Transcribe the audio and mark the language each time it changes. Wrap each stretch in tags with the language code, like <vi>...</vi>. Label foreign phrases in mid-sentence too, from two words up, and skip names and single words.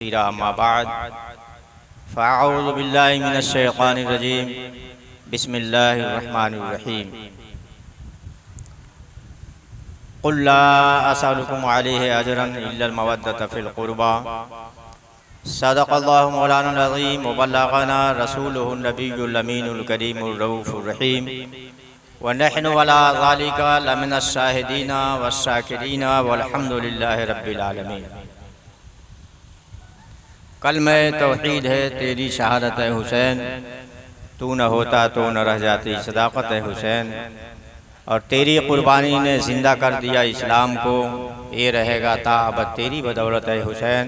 <ar>أما بعد فأعوذ بالله من الشيطان الرجيم بسم الله الرحمن الرحيم قل لا أسألكم عليه أجرا إلا المودة في القربى صدق الله مولانا العظيم وبلغنا رسوله النبي الأمين الكريم الرؤوف الرحيم ونحن على ذلك لمن الشاهدين والشاكرين والحمد لله رب العالمين.</ar> <ur>کلمے توحید ہے تیری شہادت ہے حسین، تو نہ ہوتا تو نہ رہ جاتی صداقت ہے حسین، اور تیری قربانی نے زندہ کر دیا اسلام کو، یہ رہے گا تا ابد تیری بدولت ہے حسین.</ur>